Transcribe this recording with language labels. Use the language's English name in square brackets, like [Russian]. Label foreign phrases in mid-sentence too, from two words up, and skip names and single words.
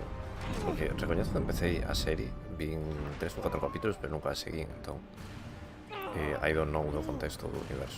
[Galician] Porque recoñezo que empecé a serie, vi 3 ou 4 capítulos, pero nunca a seguín, entón [English] I don't know [Galician] do contexto do universo.